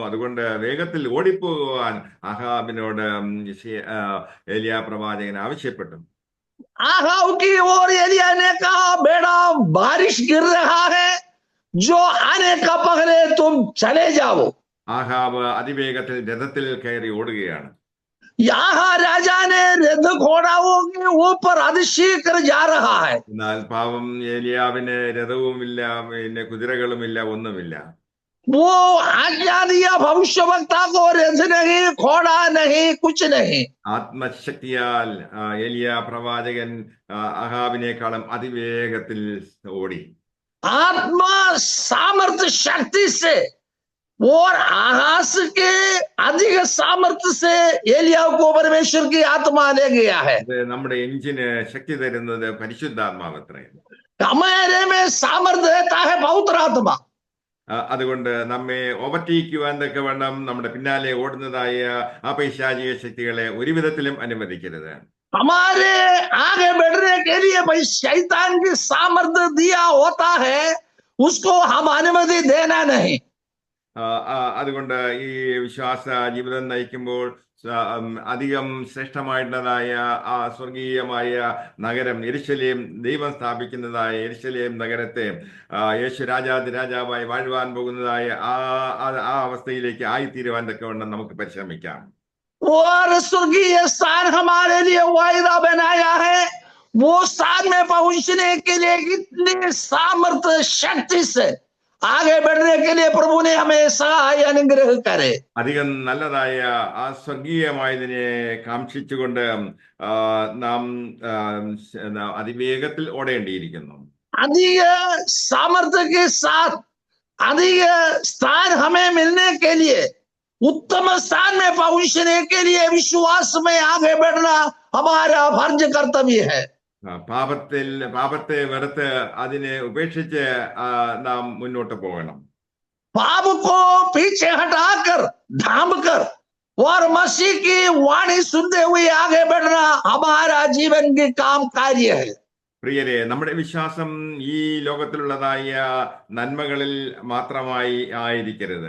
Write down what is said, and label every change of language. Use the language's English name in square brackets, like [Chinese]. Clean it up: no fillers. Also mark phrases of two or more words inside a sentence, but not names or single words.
[Malayalam] അതുകൊണ്ട് വേഗത്തിൽ ഓടിപ്പോകുവാൻ ആഹാബിനോട് എലിയ പ്രവാചകൻ ആവശ്യപ്പെട്ടു. [Hindi] आहाब की ओर एलिया ने कहा, बेटा बारिश गिर रहा है, जो आने का पहले तुम चले जाओ। [Malayalam] ആഹാബ് അതിവേഗത്തിൽ രഥത്തിൽ കയറി ഓടുകയാണ്. [Hindi] यहाँ राजा ने रथ घोड़ाओं के ऊपर अधिक जा रहा है। [Malayalam] എന്നാൽ പാവം ഏലിയാവിന് രഥവുമില്ല, പിന്നെ കുതിരകളുമില്ല, ഒന്നുമില്ല. [Hindi] वो आज्ञा दिया भविष्यवक्ता को, रथ नहीं, घोड़ा नहीं, कुछ नहीं। [Malayalam] ആത്മശക്തിയാൽ ഏലിയ പ്രവാചകൻ ആഹാബിനേക്കാളും അതിവേഗത്തിൽ ഓടി. [Hindi] आत्मा सामर्थ्य शक्ति से और आकाश के अधिक सामर्थ्य से एलियाह को परमेश्वर की आत्मा ले गया है। [Malayalam] അത് നമ്മുടെ എഞ്ചിന് ശക്തി തരുന്നത് പരിശുദ്ധാത്മാവത്രേ. [Hindi] हमारे में सामर्थ्य रहता है पवित्र आत्मा। [Malayalam] അതുകൊണ്ട് നമ്മെ ഓവർടേക്കുവാൻ തക്കവണ്ണം നമ്മുടെ പിന്നാലെ ഓടുന്നതായ ആ പൈശാചിക ശക്തികളെ ഒരു വിധത്തിലും അനുവദിക്കരുത്. [Hindi] हमारे आगे बढ़ने के लिए भाई शैतान की सामर्थ्य दिया होता है, उसको हम अनुमति देना नहीं। [Malayalam] അതുകൊണ്ട് ഈ വിശ്വാസ ജീവിതം നയിക്കുമ്പോൾ അധികം ശ്രേഷ്ഠമായിട്ടുള്ളതായ ആ സ്വർഗീയമായ നഗരം യെരുശലേം, ദൈവം സ്ഥാപിക്കുന്നതായ യെരുശലേം നഗരത്തെ യേശു രാജാവായി വാഴുവാൻ പോകുന്നതായ ആ അവസ്ഥയിലേക്ക് ആയിത്തീരുവാൻ തക്കവണ്ണം നമുക്ക് പരിശ്രമിക്കാം. [Hindi] और स्वर्गीय स्थान हमारे लिए वायदा बनाया है, वो स्थान में पहुंचने के लिए इतनी सामर्थ्य शक्ति से आगे बढ़ने के लिए प्रभु ने हमें सहाय अनुग्रह करे। [Malayalam] അധികം നല്ലതായ ആ സ്വർഗീയമായതിനെ കാംക്ഷിച്ചുകൊണ്ട് നാം അതിവേഗത്തിൽ ഓടേണ്ടിയിരിക്കുന്നു. [Hindi] अधिक सामर्थ्य के साथ अधिक स्थान हमें मिलने के लिए, उत्तम स्थान में पहुंचने के लिए विश्वास में आगे बढ़ना हमारा फर्ज कर्तव्य है। [Malayalam] പാപത്തെ വെറുത്ത് അതിനെ ഉപേക്ഷിച്ച് നാം മുന്നോട്ട് പോകണം. [Hindi] पाप को पीछे हटाकर ढांप कर और मसीह की वाणी सुनते हुए आगे बढ़ना हमारा जीवन के काम कार्य है। [Malayalam] പ്രിയരെ, നമ്മുടെ വിശ്വാസം ഈ ലോകത്തിലുള്ളതായ നന്മകളിൽ മാത്രമായി ആയിരിക്കരുത്.